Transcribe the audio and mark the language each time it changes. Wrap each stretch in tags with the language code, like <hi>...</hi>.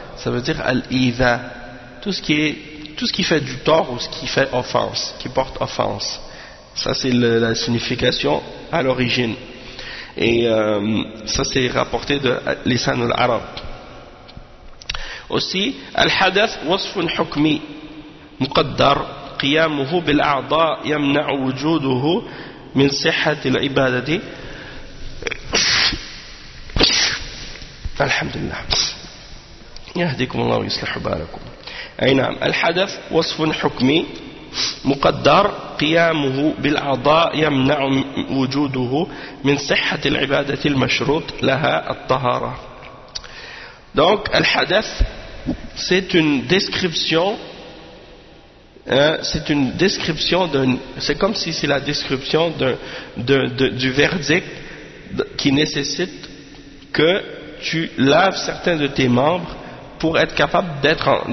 <fr>Ça veut dire « al-idha ». Tout ce qui fait du tort ou ce qui fait offense, qui porte offense. Ça, c'est la signification à l'origine. Et ça, c'est rapporté de l'Lisan al-Arab. Aussi, «</fr> <ar>al-hadath wasfun hukmi » مقدر قيامه بالأعضاء يمنع وجوده من صحة العبادة. الحمد لله يهديكم الله ويصلح بالكم. أي نعم، الحدث وصف حكمي مقدر قيامه بالأعضاء يمنع وجوده من صحة العبادة المشروط لها الطهارة.</ar> <fr>Donc الحدث c'est une description c'est une description d'un, c'est comme si c'est la description du verdict qui nécessite que tu laves certains de tes membres pour être capable d'être</fr>